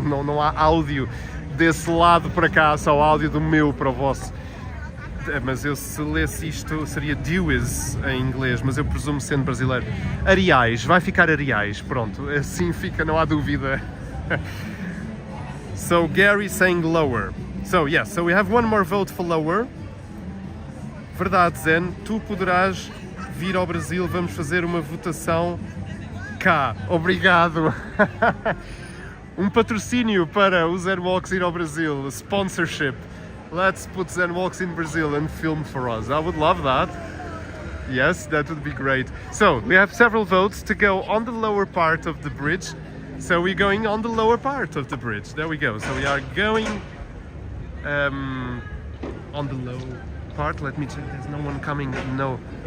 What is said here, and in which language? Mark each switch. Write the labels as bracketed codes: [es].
[pt] Não há áudio desse lado para cá, só áudio do meu para o vosso. Mas eu, se lesse isto, seria Dewis em inglês, mas eu presumo sendo brasileiro. Arias, vai ficar Arias, pronto, assim fica, não há dúvida. [en] So Gary saying lower. So yes, so we have one more vote for lower. [pt] Verdade, Zen, tu poderás vir ao Brasil, vamos fazer uma votação cá. Obrigado. Patrocínio para o Zenwalks ir ao Brasil, sponsorship. [en] Let's put Zenwalks in Brazil and film for us. I would love that. Yes, that would be great. So, we have several votes to go on the lower part of the bridge. So we're going on the lower part of the bridge. There we go. So we are going on the low part. Let me check. There's no one coming. No.